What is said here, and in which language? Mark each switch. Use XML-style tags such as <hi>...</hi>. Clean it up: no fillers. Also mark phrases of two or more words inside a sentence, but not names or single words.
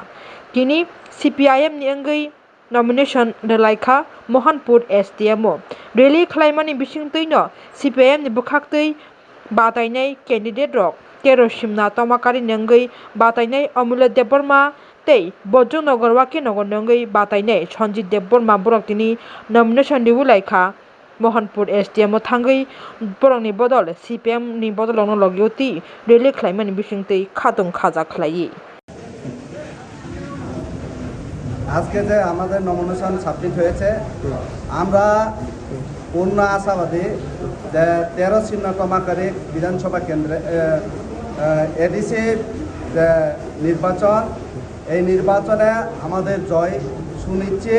<trp>kini CPIM ni angui nomination rwlaikha Mohanpur SDM o rally khlaimani bisingtwi no CPIM ni bwkhaktwi batainai candidate rok Kerosimna Tomakari nangui batainai Amulya Debbarma tei Bojongnagar Wakinagar nangui batainai Sonjit Debbarma borok tini nomination rewulaikha Mohanpur SDM o thangui borokni bodol CPIM ni bodol rokno logio ti rally khlaimani bisingtwi khatung khaja khlaiyi।</trp> <bn>আজকে যে আমাদের নমিনেশন সাবমিট হয়েছে আমরা পূর্ণ আশাবাদী যে 13 ছিন্নতমাকারী বিধানসভা কেন্দ্রে এডিসি যে নির্বাচন এই নির্বাচনে আমাদের জয় সুনিশ্চিত।</bn>